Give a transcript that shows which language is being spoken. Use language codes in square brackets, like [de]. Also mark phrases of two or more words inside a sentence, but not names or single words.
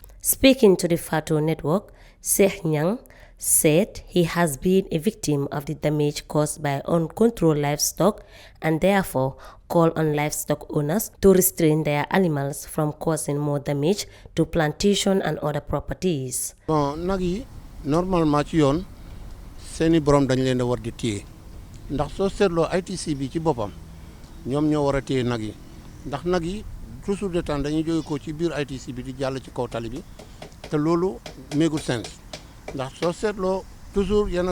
[en] Speaking to the FATO network, Sheikh Nyang said he has been a victim of the damage caused by uncontrolled livestock and therefore called on livestock owners to restrain their animals from causing more damage to plantation and other properties. [wo] Nagi normal match yon seni borom dañ leen war di téye ndax soo seetloo ITC bi ci boppam ñoom ñoo war a téye nag yi ndax nag yi [fr] toujours de temps [wo] dañuy jóge ko ci biir ITC bi di jàll ci kaw tali bi te loolu méegul sens ndax soo seetloo toujours yenn